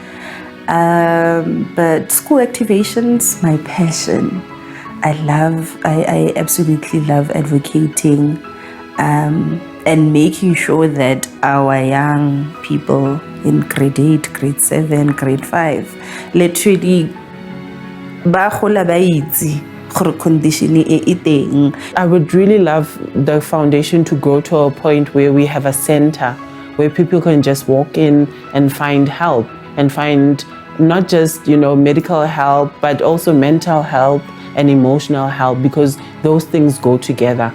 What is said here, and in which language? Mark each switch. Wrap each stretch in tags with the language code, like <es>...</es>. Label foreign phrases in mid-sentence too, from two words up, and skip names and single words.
<en>But school activations, my passion. I absolutely love advocating and making sure that our young people in grade 8, grade 7, grade 5 literally</en> <tn>ba gola ba itse gore condition e teng.</tn> <en>I would really love the foundation to grow to a point where we have a center where people can just walk in and find help, and find not just, medical help, but also mental help and emotional help, because those things go together.</en>